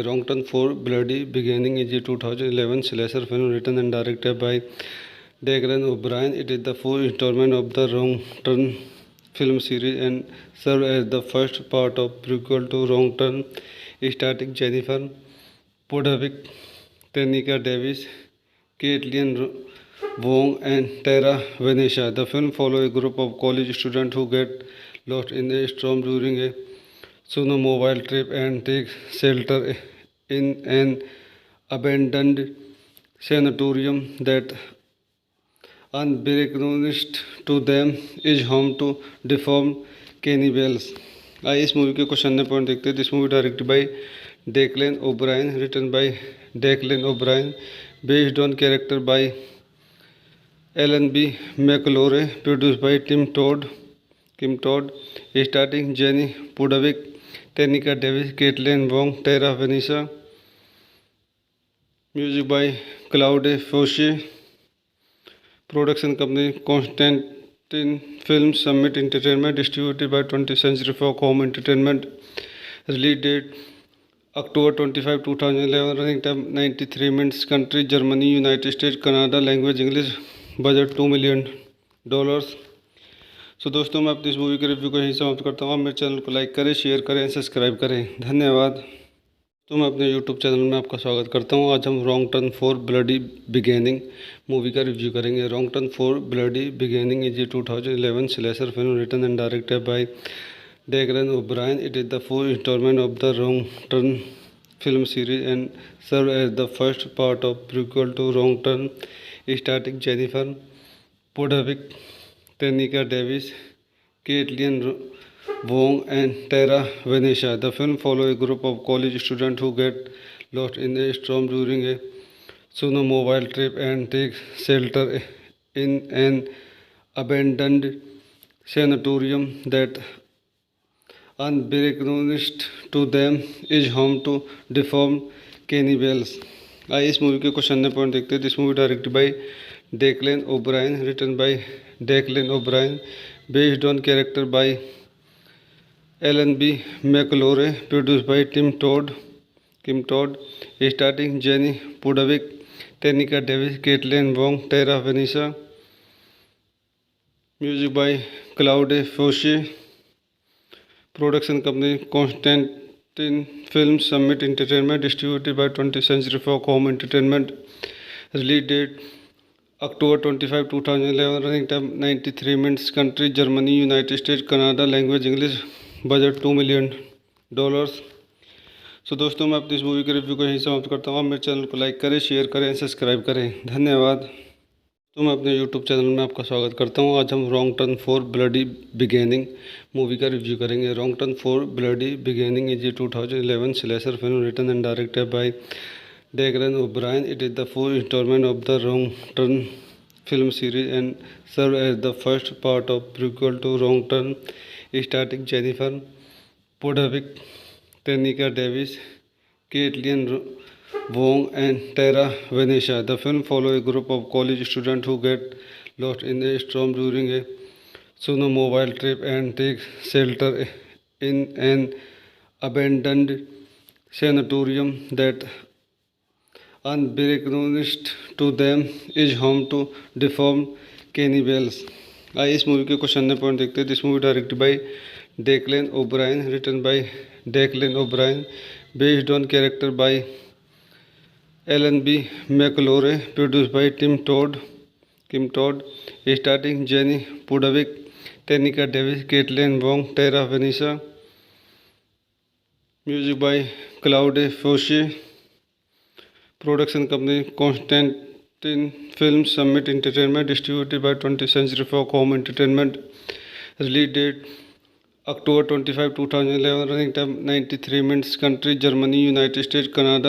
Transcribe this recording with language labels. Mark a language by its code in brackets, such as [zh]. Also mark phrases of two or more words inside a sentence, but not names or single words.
[en] Wrong Turn for Bloody Beginning is a 2011 slasher film written and directed by Darren O'Brien. It is the fourth installment of the Wrong Turn film series and serve as the first part of prequel to Wrong Turn, starring Jennifer Podvic, Tenika Davis, Caitlin Wong, and Tara Venetia. The film follows a group of college students who get lost in a storm during a snowmobile trip and take shelter in an abandoned sanatorium that, unbeknownst to them, is home to deformed cannibals. [hi] आइए इस मूवी के कुछ अन्य पॉइंट देखते हैं। [en] This movie directed by Declan O'Brien, written by Declan O'Brien, based on character by Alan B. McElroy, produced by Kim Todd, starring Jenny Pudavick, Tenika Davis, Kaitlyn Wong, Tara Venetia, Music by Claude Foisy, Production company Constantin Film Summit Entertainment, distributed by 20th Century Fox Home Entertainment, Release date October 25, 2011, running time 93 minutes, country Germany, United States, Canada, language English, budget $2 million. [hi] सो दोस्तों, मैं अपनी इस मूवी के रिव्यू को यहीं समाप्त करता हूँ। आप मेरे चैनल को लाइक करें, शेयर करें, सब्सक्राइब करें। धन्यवाद। तो मैं अपने यूट्यूब चैनल में आपका स्वागत करता हूँ। आज हम रॉन्ग टर्न फॉर ब्लडी बिगेनिंग मूवी का रिव्यू करेंगे। [en] Wrong Turn for Bloody Beginning is a 2011 slasher film written and directed by Darren O'Brien. It is the fourth installment of the Wrong Turn film series and served as the first part of prequel to Wrong Turn, starring Jennifer Podovic, Tanika Davis, Caitlin Wong, and Tara Venetia. The film follows a group of college students who get lost in a storm during a snowmobile trip and take shelter in an abandoned sanatorium that, unbeknownst to them, is home to deformed cannibals. [hi] आइए इस मूवी के कुछ अन्य पॉइंट देखते हैं। [en] This movie directed by Declan O'Brien, written by Declan O'Brien, based on character by Alan B. McElroy, produced by Kim Todd, starring Jenny Pudavick, Tenika Davis, Kaitlyn Wong, Tara Venetia, Music by Claude Foisy, Production company Constantin Film Summit Entertainment, distributed by 20th Century Fox Home Entertainment, Release date October 25, 2011, running time 93 minutes, country Germany, United States, Canada, language English, budget $2 million. [hi] सो दोस्तों, मैं अपनी इस मूवी के रिव्यू को यहीं समाप्त करता हूँ। आप मेरे चैनल को लाइक करें, शेयर करें, सब्सक्राइब करें। धन्यवाद। तो मैं अपने यूट्यूब चैनल में आपका स्वागत करता हूं। आज हम रॉन्ग टर्न फॉर ब्लडी बिगेनिंग मूवी का रिव्यू करेंगे। [en] Wrong Turn for Bloody Beginning is a 2011 slasher film written and directed by Declan O'Brien. It is the fourth installment of the Wrong Turn film series and served as the first part of prequel to Wrong Turn, starring Jennifer Podovic, Tenika Davis, Caitlin Wong, and Tara Venetia. The film follows a group of college students who get lost in a storm during a snowmobile trip and take shelter in an abandoned sanatorium that, unbeknownst to them, is home to deformed cannibals. [hi] आइए इस मूवी के कुछ अन्य पॉइंट देखते हैं. [en] This movie directed by Declan O'Brien, written by Declan O'Brien, based on character by Alan B. McElroy, produced by Kim Todd, starring Jenny Pudavick, Tenika Davis, Kaitlyn Wong, Tara Venetia. Music by Claude Foisy. Production company Constantin Film, Summit Entertainment, distributed by 20th Century Fox Home Entertainment. Release date October 25, 2011. Running time 93 minutes. Country Germany, United State, Canada.